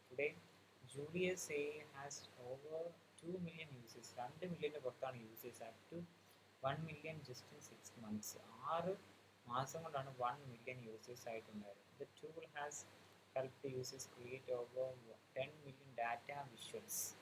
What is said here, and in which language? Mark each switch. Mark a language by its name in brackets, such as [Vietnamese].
[English] Today, Julius AI has over 2 million users. 2 million users up to 1 million just in 6 months. [Malayalam] 6 മാസം കൊണ്ടാണ് 1 million users ആയിട്ടുണ്ടായത്. [English] The tool has helped users create over 10 million data visuals.